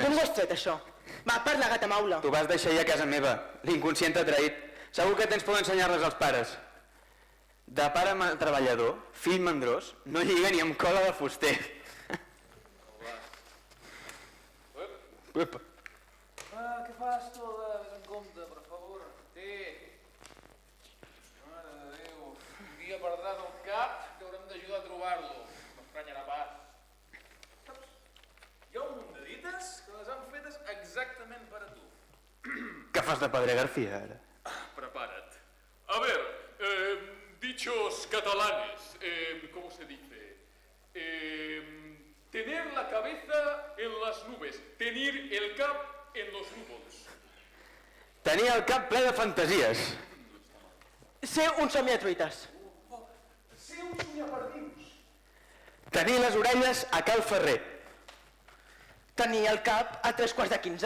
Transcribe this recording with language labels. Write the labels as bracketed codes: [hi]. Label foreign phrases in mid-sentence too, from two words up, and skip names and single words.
[ca] D'on ho has tret, això? Va, parla, gata maula. T'ho vas deixar ahir a casa meva, l'inconscient t'ha traït. Segur que tens por d'ensenyar-les als pares. De pare treballador, fill mandrós, no lliga ni amb cola de fuster. Uep. ¿Qué fas, Toda? Ves en compte, per favor. Mare de Déu. Un dia perdràs el cap que haurem d'ajudar a trobar-lo. M'estranyarà pas. Saps? Hi ha un munt de dites que les han fetes exactament per a tu. Què fas de Padre García, ara? Prepara't. [es] A ver, dichos catalanes, ¿cómo se dice? Tener la cabeza en las nubes, tener el cap en los núvols. [ca] Tenia el cap ple de fantasies. Ser un somiatruites. Ser un sonyaperdius. Tenir les orelles a Cal Ferrer. Tenir el cap a 15:45.